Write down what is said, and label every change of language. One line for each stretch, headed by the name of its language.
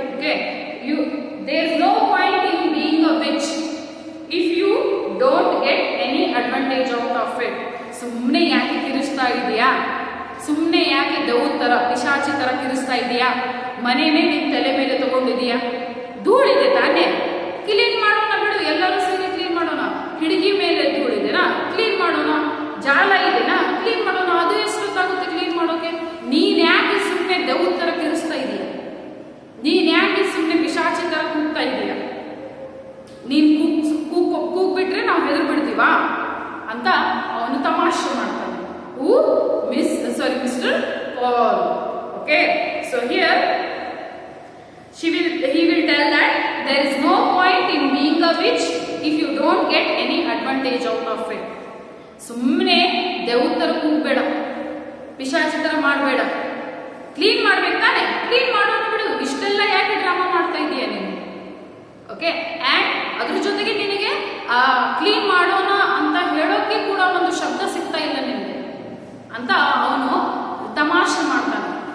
English: Okay, there is no point in being a witch if you don't get any advantage out of it.
Kannada: ಸುಮ್ಮನೆ ಯಾಕೆ ಕಿರಿಸ್ತಾ ಇದೆಯಾ, ಸುಮ್ಮನೆ ಯಾಕೆ ದೌದ್ ತರ ಪಿಶಾಚಿ ತರ ಕಿರಿಸ್ತಾ ಇದೆಯಾ, ಮನೇನೆ ನಿನ್ ತಲೆ ಮೇಲೆ ತಗೊಂಡಿದೀಯಾ, ಧೂಳಿದೆ ತಾನೇ, ಕ್ಲೀನ್ ಮಾಡೋಣ ಬಿಡು, ಎಲ್ಲರೂ ಸೇರಿ ಕ್ಲೀನ್ ಮಾಡೋಣ. ಕಿಟಕಿ ಮೇಲೆ ಧೂಳಿದೆನಾ, ಕ್ಲೀನ್ ಮಾಡೋಣ. ಜಾಲ ಇದೆನಾ, ಕ್ಲೀನ್ ಮಾಡೋಣ. ಅದು ಎಷ್ಟೊತ್ತಾಗುತ್ತೆ ಕ್ಲೀನ್ ಮಾಡೋಕೆ? ನೀನ್ ಯಾಕೆ ಸುಮ್ಮನೆ ದೌದ್ ತರ ಕಿರಿಸ್ತಾ ಇದೀಯ, ನೀನ್ ಯಾಕೆ ಸುಮ್ಮನೆ ಪಿಶಾಚಿ ತರ ಕೂಗ್ತಾ ಇದೀಯ? ನೀನ್ ಕೂಗ್ಬಿಟ್ರೆ ನಾವು ಹೆದರ್ ಬಿಡ್ತೀವಾ ಅಂತ ಅವನು ತಮಾಷೆ ಮಾಡ್ತಾನೆ.
English: Mister Paul. Okay, so here he will tell that there is no point in being a witch if you don't get any advantage out of it.
Kannada: ಸುಮ್ಮನೆ ದೇವ್ರ ತರ ಕೂಗ್ಬೇಡ, ಪಿಶಾಚಿ ತರ ಮಾಡಬೇಡ, ಕ್ಲೀನ್ ಮಾಡ್ಬೇಕು ತಾನೆ, ಕ್ಲೀನ್ ಮಾಡೋಣ ಬಿಡು. ಇಷ್ಟೆಲ್ಲ ಯಾಕೆ ಡ್ರಾಮಾ ಮಾಡ್ತಾ ಇದೀಯ ನೀನು? ಓಕೆ, ಅಂಡ್ ಅದ್ರ ಜೊತೆಗೆ ನಿನಗೆ ಕ್ಲೀನ್ ಮಾಡೋಣ ಅಂತ ಹೇಳೋಕೆ ಕೂಡ ಒಂದು ಶಬ್ದ ಸಿಗ್ತಾ ಇಲ್ಲ ನಿನಗೆ ಅಂತ ಅವನು ತಮಾಷೆ ಮಾಡ್ತಾನೆ.